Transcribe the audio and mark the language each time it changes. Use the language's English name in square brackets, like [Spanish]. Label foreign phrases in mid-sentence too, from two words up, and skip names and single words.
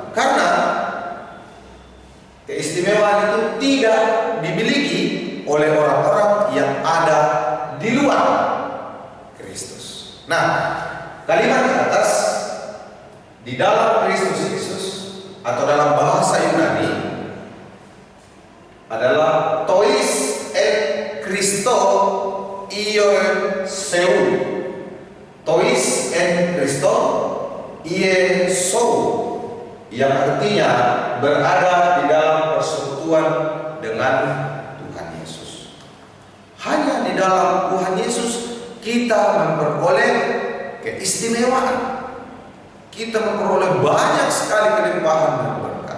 [Indonesian] Karena keistimewaan itu tidak dimiliki oleh orang-orang yang ada di luar Kristus. Nah, kalimat di atas di dalam Kristus Yesus atau dalam bahasa Yunani adalah [Greek] τοῖς ἐν Χριστῷ Ἰησοῦ. τοῖς ἐν Χριστῷ Ἰησοῦ, [Indonesian] yang artinya berada di dalam persekutuan dengan Tuhan Yesus. Hanya di dalam Tuhan Yesus kita memperoleh keistimewaan. Kita memperoleh banyak sekali kelimpahan dan berkat.